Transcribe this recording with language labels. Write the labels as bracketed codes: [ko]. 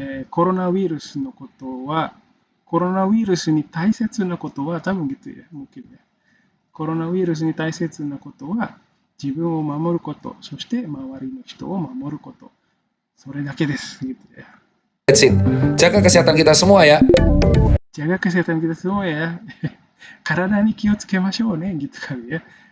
[ja] コロナウイルスのことは、コロナウイルスに大切なことは、多分 [id] gitu ya, mungkin ya. [ja] コロナウイルスに大切なことは、自分を守ること、そして周りの人を守ること。それだけです。 [id] Gitu ya. [en] That's it. [id] Jaga kesehatan kita semua ya. Jaga kesehatan kita semua ya. [ja] 体に気をつけましょうね, [id] gitu kali ya.